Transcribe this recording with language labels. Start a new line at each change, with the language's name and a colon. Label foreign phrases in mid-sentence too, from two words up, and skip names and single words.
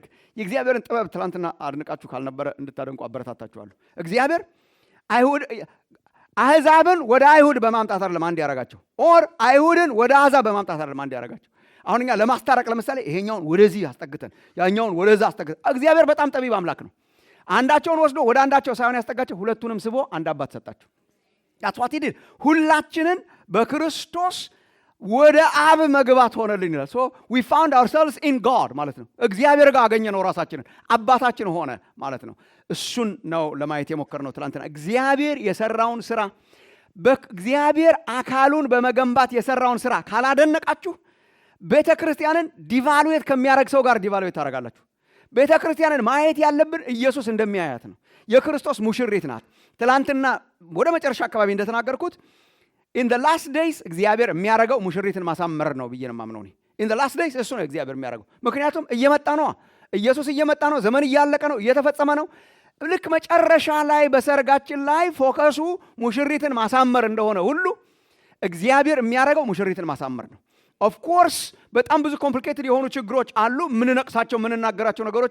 Amharic: የእግዚአብሔርን ጥበብ ትናንትና አድንቃችሁ ካልነበረ እንድታደንቁ አበረታታችኋለሁ። እግዚአብሔር አህዛብን ወደ አይሁድ በማምጣት አይደለም አንድ ያደረጋቸው፣ ኦር አይሁድን ወደ አህዛብ በማምጣት አይደለም አንድ ያደረጋቸው። አሁን እኛ ለማስታረቅ ለምሳሌ ይሄኛውን ወደዚህ አስጠግተን ያኛውን ወደዛ አስጠግተን፣ እግዚአብሔር በጣም ጠቢብ አምላክ ነው። አንዳቸውን ወስዶ ወደ አንዳቸው ሳይሆን ያስጠጋቸው፣ ሁለቱንም ስቦ አንድ አባት ሰጣቸው። ያትዋት ይድል ሁላችንን በክርስቶስ ወደ አብ መግባት ሆነልን ይላል።
English: we found ourselves in God
Amharic: ማለት ነው። እግዚአብሔር ጋር አገኘነው ራሳችንን፣ አባታችን ሆነ ማለት ነው። እሱን ነው ለማየት የሞከርነው ትናንትና። እግዚአብሔር የሰራውን ስራ፣ በእግዚአብሔር አካሉን በመገንባት የሰራውን ስራ ካላደነቃችሁ ቤተ ክርስቲያንን ዲቫሉዌት ከሚያደርግ ሰው ጋር ዲቫሉዌት ታደርጋላችሁ። ቤተ ክርስቲያንን ማየት ያለብን ኢየሱስ እንደሚያያት ነው። የክርስቶስ ሙሽሪት ናት። ትላንትና ወደ መጨረሻ አካባቢ እንደተናገርኩት
English: in the last days
Amharic: እግዚአብሔር የሚያደርገው ሙሽሪትን ማሳመር ነው ብዬ ነው የማምነው።
English: in the last days
Amharic: እሱ ነው እግዚአብሔር የሚያደርገው። ምክንያቱም እየመጣ ነው፣ ኢየሱስ እየመጣ ነው፣ ዘመን እያለቀ ነው፣ እየተፈጸመ ነው። ልክ መጨረሻ ላይ በሰርጋችን ላይ ፎከሱ ሙሽሪትን ማሳመር እንደሆነ ሁሉ እግዚአብሔር የሚያደርገው ሙሽሪትን ማሳመር ነው።
English: of course
Amharic: በጣም ብዙ ኮምፕሊኬትድ የሆኑ ችግሮች አሉ። ምንነቅሳቸው ምንናገራቸው ነገሮች